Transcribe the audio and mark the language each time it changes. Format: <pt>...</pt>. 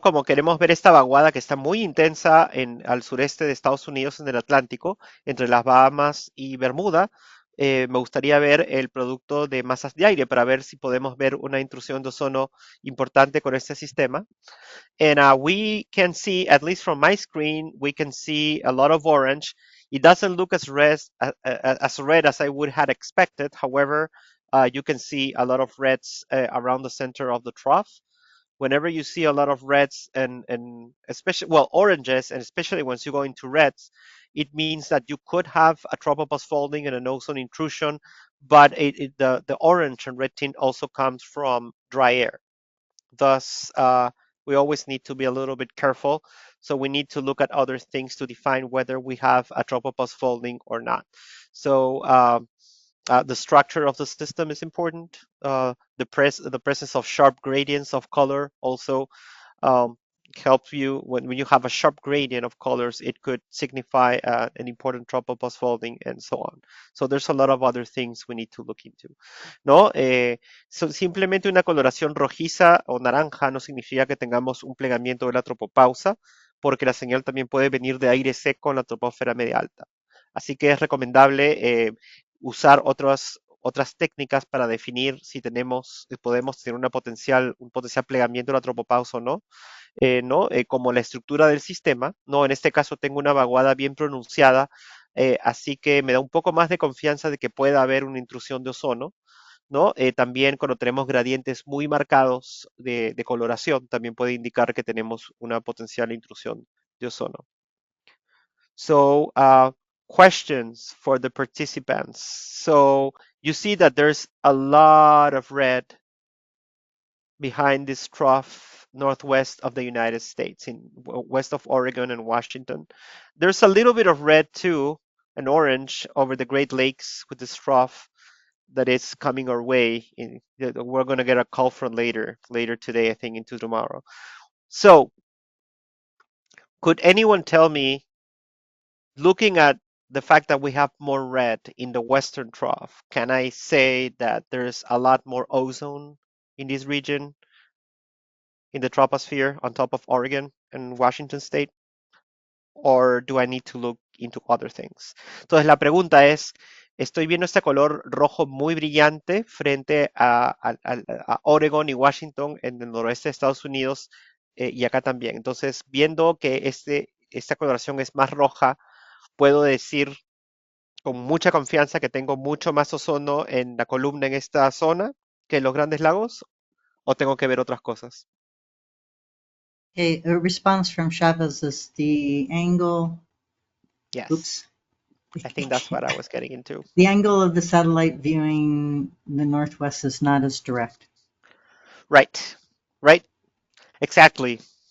<es>Como queremos ver esta vaguada que está muy intensa al sureste de Estados Unidos en el Atlántico, entre las Bahamas y Bermuda, me gustaría ver el producto de masas de aire para ver si podemos ver una intrusión de ozono importante con este sistema.</es> <en>And we can see, at least from my screen, we can see a lot of orange. It doesn't look as red as I would have expected. However, you can see a lot of reds around the center of the trough. Whenever you see a lot of reds and especially, well, oranges, and especially once you go into reds, it means that you could have a tropopause folding and an ozone intrusion, but the orange and red tint also comes from dry air. Thus, we always need to be a little bit careful. So we need to look at other things to define whether we have a tropopause folding or not. So the structure of the system is important. The presence of sharp gradients of color also um, helps you when you have a sharp gradient of colors. It could signify an important tropopause folding and so on. So there's a lot of other things we need to look into.</en> <es>¿No? Simplemente una coloración rojiza o naranja no significa que tengamos un plegamiento de la tropopausa, porque la señal también puede venir de aire seco en la troposfera media alta. Así que es recomendable usar otras técnicas para definir si podemos tener un potencial plegamiento de la tropopausa o no, ¿no? Como la estructura del sistema, ¿no? En este caso tengo una vaguada bien pronunciada, así que me da un poco más de confianza de que pueda haber una intrusión de ozono, ¿no? También cuando tenemos gradientes muy marcados de coloración, también puede indicar que tenemos una potencial intrusión de ozono.</es> <en>So, questions for the participants. So, you see that there's a lot of red behind this trough northwest of the United States, in west of Oregon and Washington. There's a little bit of red too, and orange over the Great Lakes with this trough that is coming our way. We're going to get a call from later today, I think, into tomorrow. So, could anyone tell me, looking at the fact that we have more red in the western trough, can I say that there's a lot more ozone in this region, in the troposphere, on top of Oregon and Washington State? Or do I need to look into other things?</en> <es>Entonces la pregunta es, estoy viendo este color rojo muy brillante frente a Oregon y Washington en el noroeste de Estados Unidos y acá también. Entonces, viendo que esta coloración es más roja, puedo decir con mucha confianza que tengo mucho más ozono en la columna en esta zona que en los Grandes Lagos, o tengo que ver otras cosas.</es> <en>A response from Chavez is the angle. Yes. Oops. I think that's what I was getting into. The angle of the satellite viewing the northwest is not as direct. Right. Right. Exactly.</en>